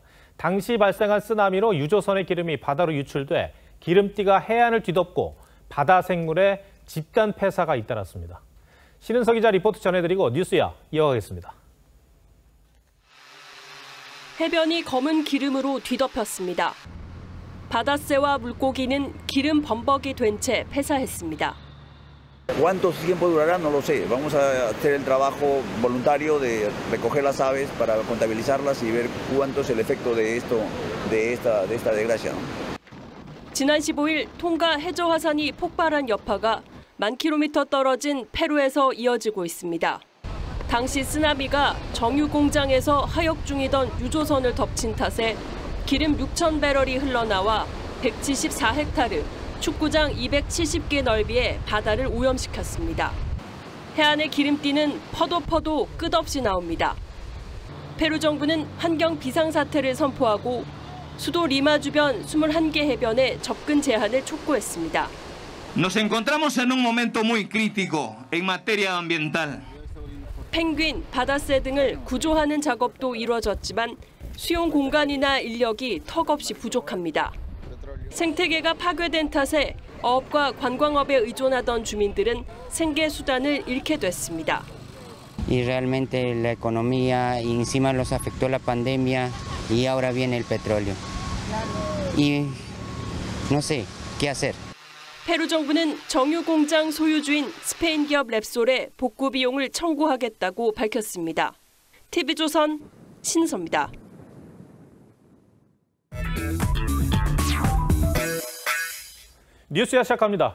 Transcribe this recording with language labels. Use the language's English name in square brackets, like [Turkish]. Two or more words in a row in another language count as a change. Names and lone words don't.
[Korean] 당시 발생한 쓰나미로 유조선의 기름이 바다로 유출돼 기름띠가 해안을 뒤덮고 바다 생물의 집단 폐사가 잇따랐습니다. 신은석 기자 리포트 전해드리고 뉴스야 이어가겠습니다. 해변이 검은 기름으로 뒤덮였습니다. 바다새와 물고기는 기름 범벅이 된 채 폐사했습니다. [Spanish] ¿Cuánto tiempo durará? No lo sé. Vamos a hacer el trabajo voluntario de recoger las aves para contabilizarlas y ver cuánto es el efecto de esto, de esta desgracia. [Korean] 지난 15일 통가 해저 화산이 폭발한 여파가 10,000km 떨어진 페루에서 이어지고 있습니다. 당시 쓰나미가 정유 공장에서 하역 중이던 유조선을 덮친 탓에 기름 6,000배럴이 흘러나와 174헥타르, 축구장 270개 넓이의 바다를 오염시켰습니다. 해안의 기름띠는 퍼도 끝없이 나옵니다. 페루 정부는 환경 비상사태를 선포하고 수도 리마 주변 21개 해변에 접근 제한을 촉구했습니다. [Spanish] Nos encontramos en un momento muy crítico en materia ambiental. [Korean] 펭귄, 바다새 등을 구조하는 작업도 이루어졌지만 수용 공간이나 인력이 턱없이 부족합니다. 생태계가 파괴된 탓에 어업과 관광업에 의존하던 주민들은 생계 수단을 잃게 됐습니다. [Spanish] Y realmente la economía y encima los afectó la pandemia y ahora viene el petróleo. Y no sé qué hacer. [Korean] 페루 정부는 정유 공장 소유주인 스페인 기업 랩솔에 복구 비용을 청구하겠다고 밝혔습니다. TV조선 신은서입니다. 뉴스야 시작합니다.